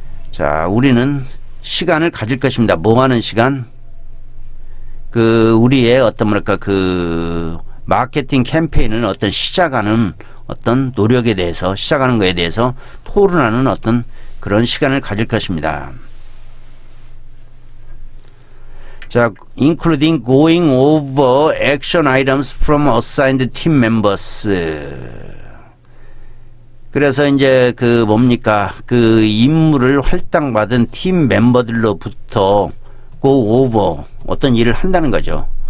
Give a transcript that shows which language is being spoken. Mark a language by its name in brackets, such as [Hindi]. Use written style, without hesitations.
[Korean] 자, 우리는 시간을 가질 것입니다. 뭐 하는 시간? 그 우리의 어떤 뭐랄까 그 마케팅 캠페인을 어떤 시작하는 어떤 노력에 대해서 시작하는 것에 대해서 토론하는 어떤 그런 시간을 가질 것입니다. [English] 자, including going over action items from assigned team members. [Korean] 그래서 이제 그 뭡니까 그 임무를 할당받은 팀 멤버들로부터 [English] go over [Korean] 어떤 일을 한다는 거죠.